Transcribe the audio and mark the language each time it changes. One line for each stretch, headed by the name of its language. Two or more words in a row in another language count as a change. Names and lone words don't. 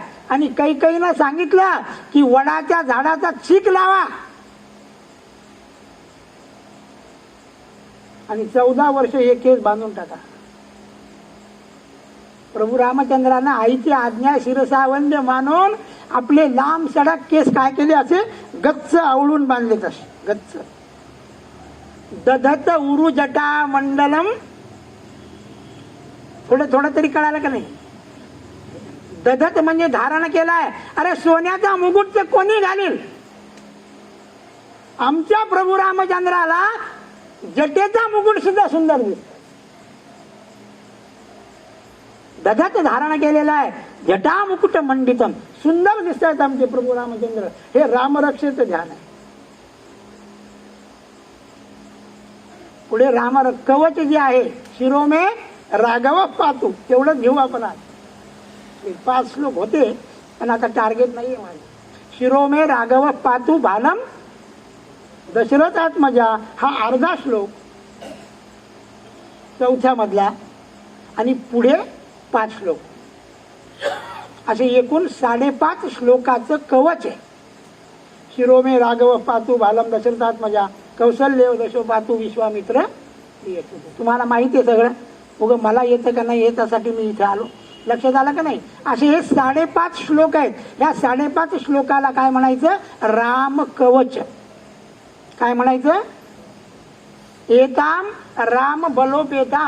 Marathi: आणि कैकेयीनं सांगितलं की वडाच्या झाडाचा चीक लावा आणि 14 वर्ष हे केस बांधून टाका. प्रभू रामचंद्रांना आईची आज्ञा शिरसावंद्य मानून आपले लांब सडक केस काय केले? असे गच्च आवळून बांधले. तसे गच्च.
Sanskrit: दधत उरु जटा मंडलम.
Marathi: थोडं तरी कळालं का नाही? दधत म्हणजे धारण केलाय. अरे सोन्याचा मुकुट ते कोणी घालील? आमच्या प्रभू रामचंद्राला जटेचा मुकुट सुद्धा सुंदर दिसतो. दधत धारण केलेला आहे.
Sanskrit: जटा मुकुट मंडितम.
Marathi: सुंदर दिसतात आमचे प्रभू रामचंद्र. हे रामरक्षेचं ध्यान आहे. पुढे राम कवच जे आहे,
Sanskrit: शिरोमे राघव पातू,
Marathi: तेवढंच घेऊ आपण आज. 5 श्लोक होते पण आता टार्गेट नाहीये माझे.
Sanskrit: शिरोमे राघव पातू भालम दशरथात्मजा
Marathi: हा अर्धा श्लोक, चौथ्या मधला, आणि पुढे 5 श्लोक, असे एकूण 5.5 श्लोकाचं कवच आहे.
Sanskrit: शिरोमे राघव पातू भालम दशरथात्मजा कौशल्य दशो पातू विश्वामित्र.
Marathi: तुम्हाला माहिती आहे सगळं. उगं मला येतं का नाही येतासाठी मी इथे आलो. लक्षात आलं का नाही? असे हे 5.5 श्लोक आहेत. या 5.5 श्लोकाला काय म्हणायचं? राम कवच. काय म्हणायचं?
Sanskrit: एताम राम बलोपेताम.